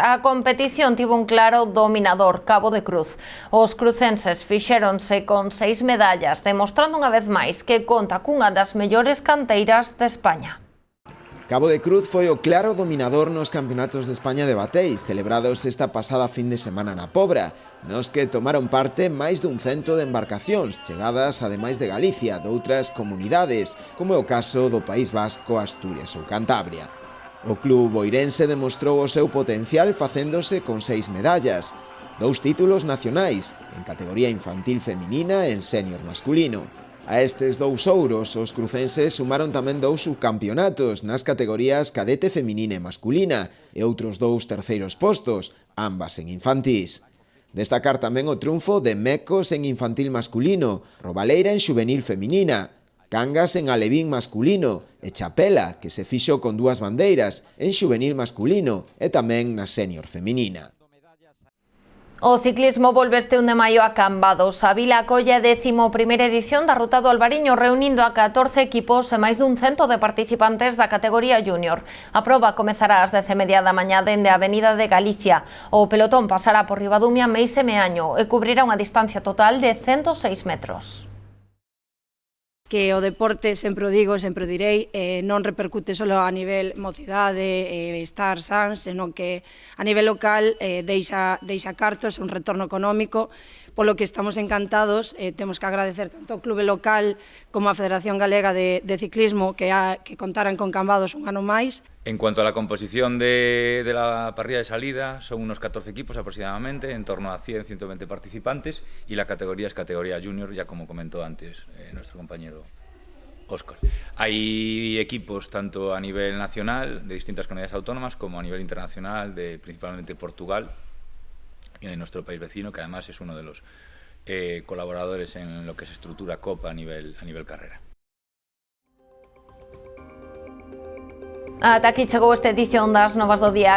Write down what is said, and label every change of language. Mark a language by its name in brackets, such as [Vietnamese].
[Galician] A competición tivo un claro dominador, Cabo de Cruz. Os crucenses fixéronse con 6 medallas, demostrando unha vez máis que conta cunha das mellores canteiras de España. Cabo de Cruz foi o claro dominador nos Campeonatos de España de Bateis, celebrados esta pasada fin de semana na Pobra, nos que tomaron parte máis dun cento de embarcacións, chegadas ademais de Galicia, doutras comunidades, como é o caso do País Vasco, Asturias ou Cantabria. O club boirense demostrou o seu potencial facéndose con 6 medallas, 2 títulos nacionais, en categoría infantil feminina e en sénior masculino. A estes 2 ouros, os crucenses sumaron tamén 2 subcampeonatos nas categorías cadete feminina e masculina e outros 2 terceiros postos, ambas en infantís. Destacar tamén o triunfo de Mecos en infantil masculino, Robaleira en xuvenil feminina, Cangas en alevín masculino e Chapela, que se fixo con 2 bandeiras, en xuvenil masculino e tamén na sénior feminina. O ciclismo volve este 1 de maio a Cambados. A vila acolle a 11ª edición da Ruta do Albariño, reunindo a 14 equipos e máis dun cento de participantes da categoría júnior. A proba comezará ás 10:30 da mañá dende a Avenida de Galicia. O pelotón pasará por Ribadumia, Meis e Meaño e cubrirá unha distancia total de 106 metros. Que o deporte, sempre o digo, sempre o direi, non repercute só a nivel mocidade, estar sans, senón que a nivel local deixa cartos, un retorno económico, polo que estamos encantados. Temos que agradecer tanto ao clube local como á Federación Galega de Ciclismo que contaran con Cambados un ano máis. [Spanish] En cuanto a la composición de la parrilla de salida, son unos 14 equipos aproximadamente, en torno a 100-120 participantes, y la categoría es categoría junior, ya como comentó antes nuestro compañero Óscar. Hay equipos tanto a nivel nacional, de distintas comunidades autónomas, como a nivel internacional, de principalmente Portugal y de nuestro país vecino, que además es uno de los colaboradores en lo que se estructura COP a nivel carrera. [Galician] Ata aquí chegou esta edición das Novas do Día.